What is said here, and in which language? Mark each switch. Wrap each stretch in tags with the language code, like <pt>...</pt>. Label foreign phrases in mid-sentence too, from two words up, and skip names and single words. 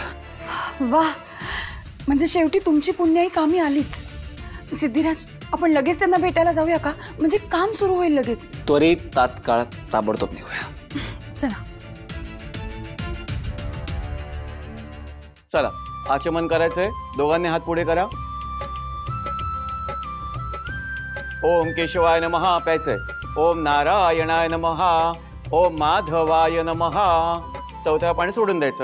<mr>वाह, म्हणजे शेवटी तुमची पुण्याई कामी आलीच. सिद्धिराज, आपण लगेच त्यांना भेटायला जाऊया का? म्हणजे काम सुरू होईल लगेच. त्वरित तात्काळ ताबडतोब निघूया. चला. चला, आचमन करायचंय. दोघांनी हात पुढे करा.</mr> <sa>ओम केशवाय नमः प्यायचंय. ओम नारायणाय नमः. ओम माधवाय नमः.</sa> <mr>चौथ्या पाणी सोडून द्यायचं.</mr>